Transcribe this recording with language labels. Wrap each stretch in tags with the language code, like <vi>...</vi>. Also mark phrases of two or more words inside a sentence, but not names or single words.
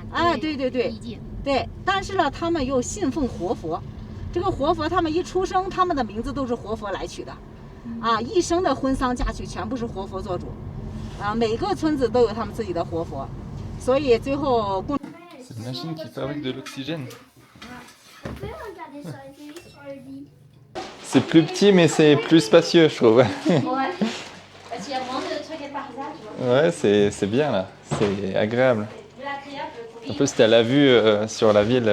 <zh>对意见。对，但是呢，他们又信奉活佛。这个活佛，他们一出生，他们的名字都是活佛来取的，一生的婚丧嫁娶全部是活佛做主，每个村子都有他们自己的活佛，所以最后共。</zh> <fr>C'est une machine qui fabrique de l'oxygène. C'est plus petit, mais c'est plus spacieux, je trouve. Ouais. Parce qu'il y a moins de trucs à part ça, tu vois. Ouais, c'est bien là, c'est agréable. En plus, tu as la vue sur la ville.</fr>